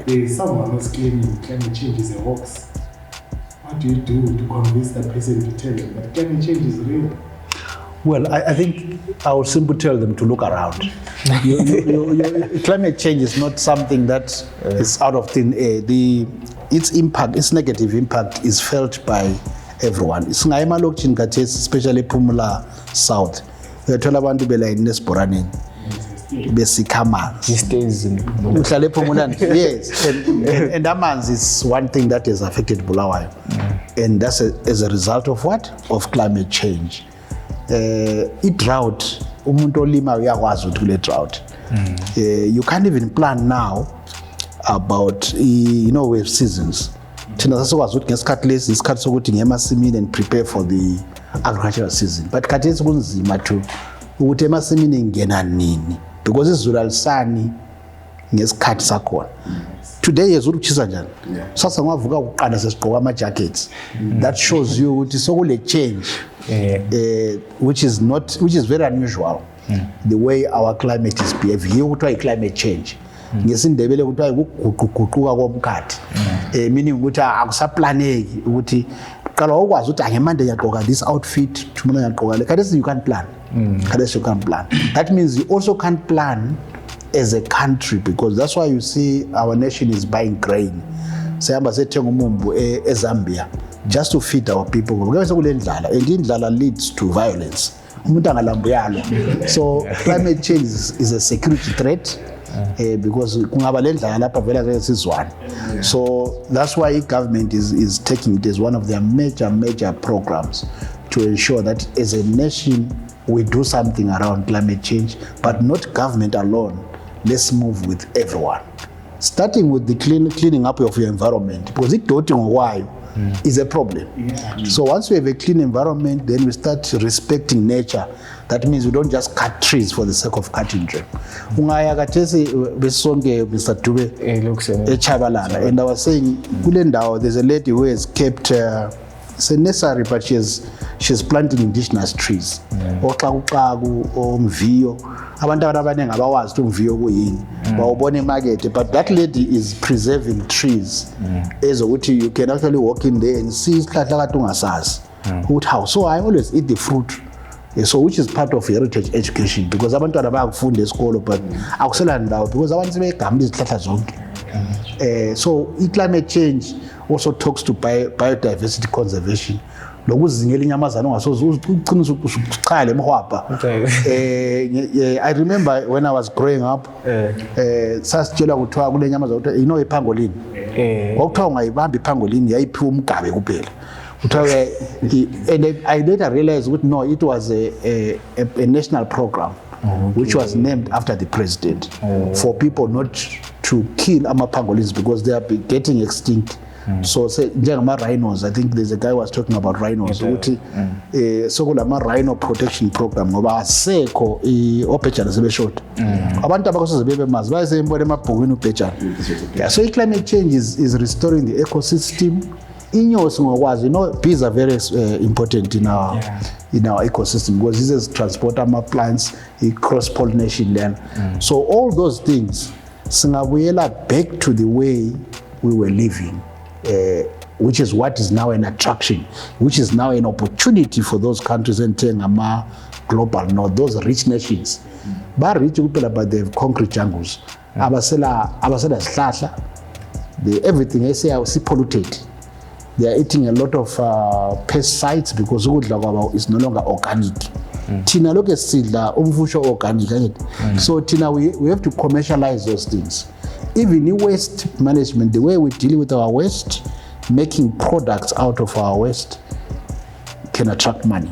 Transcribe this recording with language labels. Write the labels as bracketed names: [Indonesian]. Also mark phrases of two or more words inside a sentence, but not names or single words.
[English] There is someone who's claiming climate change is a hoax. What do you do to convince that person to tell them that climate change is real? Well, I think I would simply tell them to look around. Climate change is not something that is out of thin air. Its impact, its negative impact is felt by everyone. Especially Pumula South. [North Ndebele] Uyathola abantu belayini esiboraneni besikha amanzi. Uhlala ePhumulani. [English] Yes, and amanzi is one thing that has affected Bulawayo, and that's as a result of what? Of climate change. Drought, [North Ndebele] umuntu olima uyakwazi ukuthi kule drought. [English] You can't even plan now about we have seasons. [North Ndebele] Thina sasikwazi ukuthi ngesikhathi lesi isikhathi sokuthi ngemasimini [English] and prepare for the agricultural season. [North Ndebele] But khathesi kunzima to ukuthi emasimini ngena nini because izulu alisani ngesikhathi sakhona. Today yezulu kuchisa njani? Sasa ngavuka uqala sesigqoka ama jackets. [English] That shows you [North Ndebele] ukuthi sokule [English] change which is very unusual. The way our climate is behaving. Here kuthiwa climate change. [North Ndebele] Ngesindebele kuthiwa ukuguquguquka komkhathi. Meaning ukuthi akusaplaneki ukuthi qala ukwazi ukuthi ngemande ngiyagqoka [English] this outfit, [North Ndebele] tomorrow ngiyagqoka le. Khathesi [English] you can't plan. Khathesi you can't plan. That means you also can't plan as a country, because that's why you see our nation is buying grain. [North Ndebele] Sehamba sethenga umumbu eZambia [English] just to feed our people. [North Ndebele] Ngoba sekule ndlala, and indlala [English] leads to violence. [North Ndebele] Umuntu angalambuyalo. [English] So climate change is a security threat. [North Ndebele] Because kungaba le ndlala lapha vela sesizwana. [English] So that's why government is taking it as one of their major programs to ensure that as a nation we do something around climate change, but not government alone. Let's move with everyone. Starting with the cleaning up of your environment, because it doting why is a problem. So once we have a clean environment, then we start respecting nature. That means we don't just cut trees for the sake of cutting them. [North Ndebele] Ungaya kathesi besonke Mr. Dube eChabalala, [English] and I was saying kulendawo there's a lady who has kept it's a nursery, but she's planting indigenous trees. [North Ndebele] Oxakuxaku, omviyo. Abantu abaningi abawazi ukuthi umviyo kuyini. Bawubona emarket, [English] but that lady is preserving trees. Ezokuthi you can actually walk in there and see [North Ndebele] isihlahla kade ungasazi. [English] How? So I always eat the fruit. So which is part of heritage education, because [North Ndebele] abantwana bayakufunda esikolo [English] but [North Ndebele] akusela ndawo [English] because [North Ndebele] abantu sebegamla izihlahla zonke. [English] So climate change also talks to biodiversity conservation. [North Ndebele] Lokuzingela inyamazana ongasoze uqinisa usichale emhwapha. [English] I remember when I was growing up, [North Ndebele] sasitshela kuthiwa kule nyamazana ukuthi ipangolini. Kwakuthiwa ungayibamba ipangolini yayiphiwa umgabe kuphela. [English] And I later realized that no, it was a national program which was named after the president for people not to kill pangolins because they are getting extinct. So say rhinos, I think there's a guy who was talking about rhinos. [North Ndebele] So kulama [English] rhino protection program [North Ndebele] ngoba asekho opetshana sebeshota. Abantu abakosoze bebe mazi bayisembona emabhukwini upetshana. [English] So climate change is restoring the ecosystem. [North Ndebele] Inyosi ngokwazi, [English] bees are very important in our ecosystem because this is transport plants, cross pollination then. So all those things singabuyela back to the way we were living. Which is what is now an attraction, which is now an opportunity for those countries entering global north, those rich nations. But rich people, but they have concrete jungles. [North Ndebele] Abasela sihlahla, [English] everything they say is polluted. They are eating a lot of pesticides because [North Ndebele] ukudla kwabo [English] is no longer organic. Tina look at [North Ndebele] sidla umfusho [English] organic. So Tina, we have to commercialize those things. Even in waste management, the way we deal with our waste, making products out of our waste can attract money.